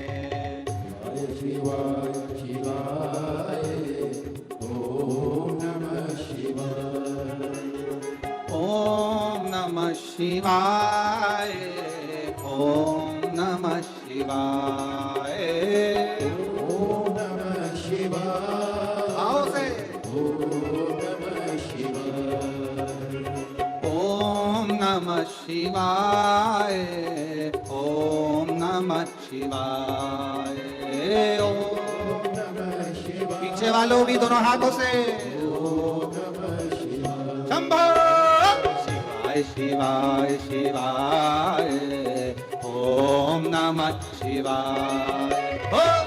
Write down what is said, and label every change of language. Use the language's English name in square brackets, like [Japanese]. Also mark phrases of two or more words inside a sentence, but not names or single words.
[Sanskrit] शिवाय शिवाय ओम नमः शिवाय। ओम नमः शिवाय ओम नमः शिवाय ओम नमः शिवाय। [Hindi] आओ से [Sanskrit] ओम नमः शिवाय। ओम नमः शिवाय, ओम नमः शिवाय। [Hindi] पीछे वालों भी दोनों हाथों से [Sanskrit] शंभो शिवाय शिवाय शिवाय ओम नमः शिवाय। ओम